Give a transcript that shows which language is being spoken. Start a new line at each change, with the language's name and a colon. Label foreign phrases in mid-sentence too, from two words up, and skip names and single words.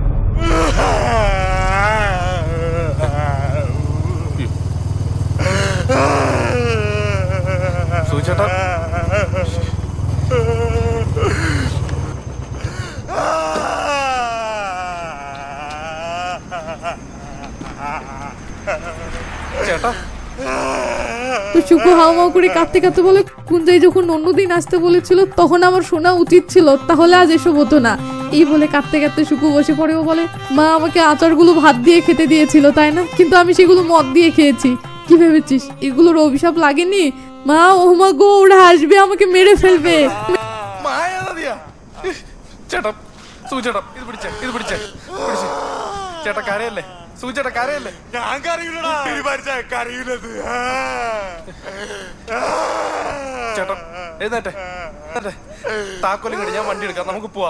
Malayalam: സൂചേട്ട
Bangla: তো শুকু হাওমাও করে কাঁদতে কাঁদতে বলে, কুঞ্জাই যখন অন্যদিন আসতে বলেছিল তখন আমার শোনা উচিত ছিল, তাহলে আজ এসব হতো না। এই বলে কাঁদতে কাঁদতে শুকু বসে পড়ে ও বলে, মা আমাকে আচারগুলো ভাত দিয়ে খেতে দিয়েছিল তাই না, কিন্তু আমি সেগুলো মদ দিয়ে খেয়েছি। কি ভেবেছিস এগুলোর অভিশাপ লাগেনি? মা ও মা গো, ওরা আসবে আমাকে মেরে ফেলবে।
Malayalam: ചേട്ടാ സൂചേട്ടാ ഇത് പിടിച്ചേ ചേട്ടാ കരയല്ലേ? സൂചേട്ടാ കരയല്ലേ? ഞാൻ കരയില്ലടാ, കരയില്ലത്. ചേട്ടാ എഴുന്നേറ്റെ, താക്കോലും കടി, ഞാൻ വണ്ടി എടുക്കാം, നമുക്ക് പോവാം.